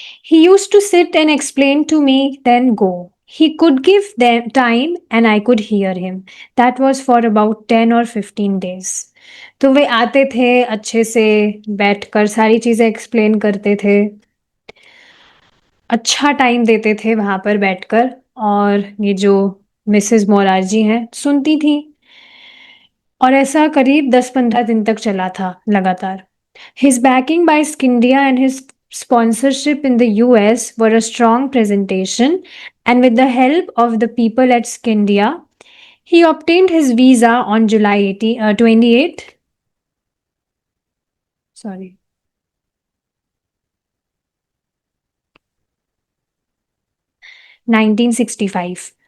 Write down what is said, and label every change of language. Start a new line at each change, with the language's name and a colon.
English: He used to sit and explain to me, then go. He could give them time and I could hear him. That was for about 10 or 15 days.
Hindi: तो वे आते थे अच्छे से, बैठकर सारी चीजें explain करते थे, अच्छा टाइम देते थे वहां पर बैठकर, और ये जो मिसेस मोरारजी हैं सुनती थी, और ऐसा करीब 10-15 दिन तक चला था लगातार।
English: His backing by Skindia and his sponsorship in the US were a strong presentation, and with the help of the people at Skindia, he obtained his visa on July 28, sorry, 1965.